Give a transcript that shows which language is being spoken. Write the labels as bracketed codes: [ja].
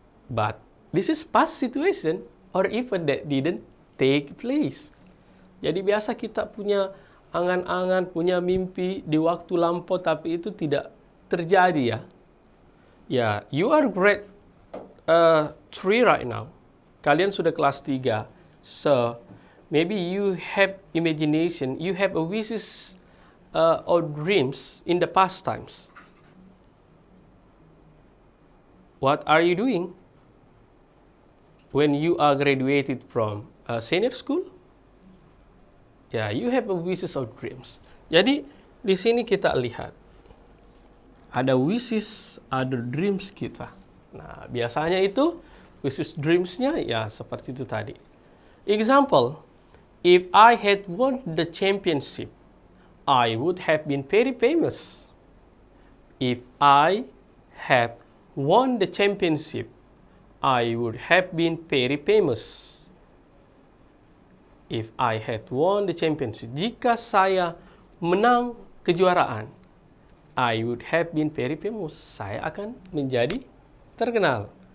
[en] But this is past situation or event that didn't take place. [id] Jadi biasa kita punya angan-angan, punya mimpi di waktu lampau tapi itu tidak terjadi ya. [en] Ya, you are grade 3 right now. [id] Kalian sudah kelas 3. [en] So, maybe you have imagination, you have a wishes or dreams in the past times. what are you doing when you are graduated from senior school? Ya, you have a wishes or dreams. [id] Jadi di sini kita lihat ada wishes, ada dreams kita. Nah, biasanya itu wishes dreams-nya ya seperti itu tadi. [en] Example, if I had won the championship, I would have been very famous. If I had won the championship, I would have been very famous. If I had won the championship, [id] jika saya menang kejuaraan, [en] I would have been very famous. [id] Saya akan menjadi terkenal.